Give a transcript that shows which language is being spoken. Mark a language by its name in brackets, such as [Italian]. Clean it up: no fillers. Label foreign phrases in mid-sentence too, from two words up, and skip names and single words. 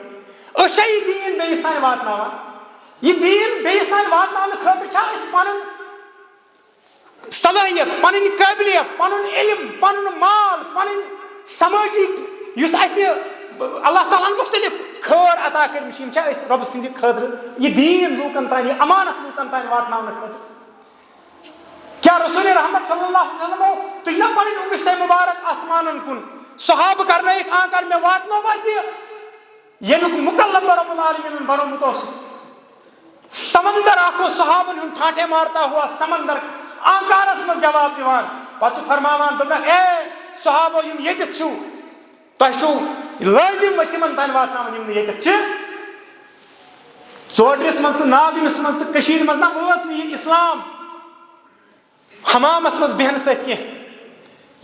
[Kashmiri] أسۍ چھا یہِ دیٖن بیٚیِس تانۍ واتناوان؟ یہِ دیٖن بیٚیِس تانۍ واتناونہٕ خٲطرٕ چھا أسۍ پَنُن صلٲحیت پَنٕنۍ قٲبلیت پَنُن علم پَنُن مال پَنٕنۍ سمٲجی یُس اَسہِ اللہ تعالیٰ ہَن مُختلِف خٲر عطا کٔرمٕتۍ چھِ یِم چھا أسۍ رۄبہٕ سٕنٛدِ خٲطرٕ یہِ دیٖن لوٗکَن تانۍ یہِ امانت لوٗکَن تانۍ واتناونہٕ خٲطرٕ؟ کیٛاہ رسول رحمت صلی اللہ علیہ وسلمو تُج نا پَنٕنۍ اُنگِشتَے مُبارک آسمانَن کُن صحابہٕ کَرنٲیِکھ آنکار مےٚ واتنووا تہِ ییٚمیُک مُکلف رۄب العالمیٖنَن بنومُت اوسُس. سمندر اکھ اوس صحابن ہُنٛد ٹھانٹے [Urdu] مارتا ہوا [Kashmiri] سمندر آنکارس منٛز جواب دِوان. پتہٕ چھُ فرماوان دوٚپنکھ اے صحابو یِم ییٚتٮ۪تھ چھِو تۄہہِ چھُو لٲزِم تِمن تانۍ واتناوُن یِم نہٕ ییٚتٮ۪تھ چھِ. ژوڈرِس منٛز تہٕ ناگمِس منٛز تہٕ کٔشیٖرِ منٛز نہ ٲس نہٕ یہِ اسلام حمامس منٛز بیہنہٕ سۭتۍ کینٛہہ.